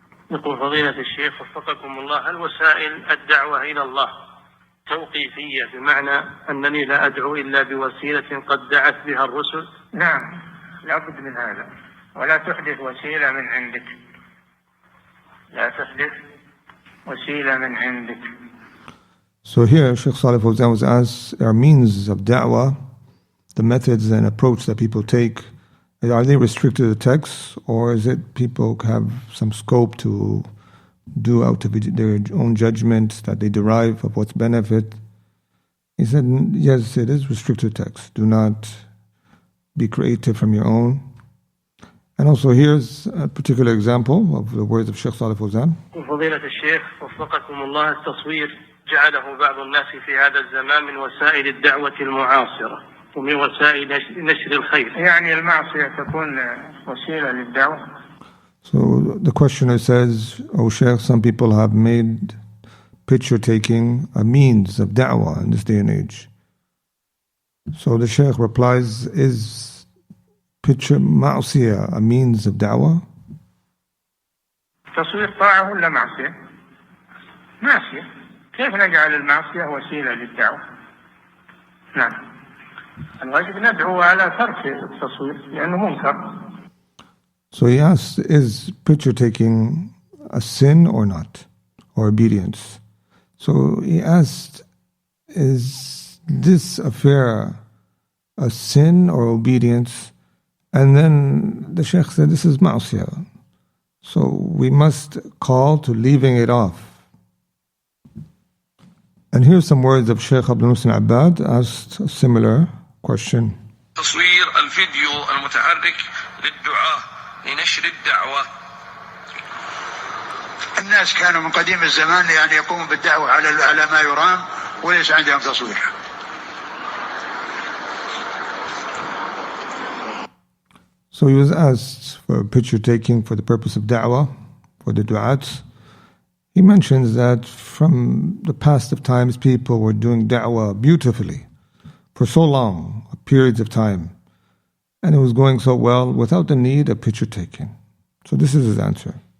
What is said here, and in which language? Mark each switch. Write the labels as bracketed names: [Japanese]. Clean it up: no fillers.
[Arabic] يقول فضيلة الشيخ وفقكم الله، هل وسائل الدعوة إلى الله توقيفية بمعنى أنني لا أدعو إلا بوسيلة قد دعت بها الرسل؟ نعم، لا بد من هذا، ولا تحدث وسيلة من عندك، لا تحدث وسيلة من عندك. [English] So here Sheikh Salih Fawzan was asked, are means of da'wah, the methods and approach that people take, are they restricted to the text, or is it people have some scope to do out of their own judgment that they derive of what's benefit? He said, yes, it is restricted to text. Do not be creative from your own. And also here's a particular example of the words of Sheikh Salih Fawzan. [Arabic] فضيلة الشيخ وفقكم الله، التصوير جعله بعض الناس في هذا الزمان من وسائل الدعوة المعاصرة ومن وسائل نشر الخير. يعني المعصية تكون وسيلة للدعوة. [English] So the questioner says, "Oh Shaykh, some people have made picture taking a means of da'wah in this day and age." So the Shaykh replies, is picture ma'asiyah a means of da'wah? [Arabic] تصوير طاعة ولا معصية؟ معصية. كيف نجعل المعصية وسيلة للدعوة؟ نعم. الواجب ندعو على ترك التصوير لأنه منكر. [English] So he asks, is picture taking a sin or not, or obedience? So he asked, is this affair a sin or obedience? And then the Shaykh said, this is ma'asiyah. So we must call to leaving it off. And here's some words of Shaykh Abdul Muhsin Abbad asked a similar question. [Arabic] تصوير الفيديو المتحرك للدعاء لنشر الدعوة. الناس كانوا من قديم الزمان يعني يقوموا بالدعوة على ما يرام وليس عندهم تصوير. [English] So he was asked for picture taking for the purpose of da'wah, for the du'at. He mentions that from the past of times, people were doing da'wah beautifully for so long, periods of time, and it was going so well without the need of picture taking. So this is his answer.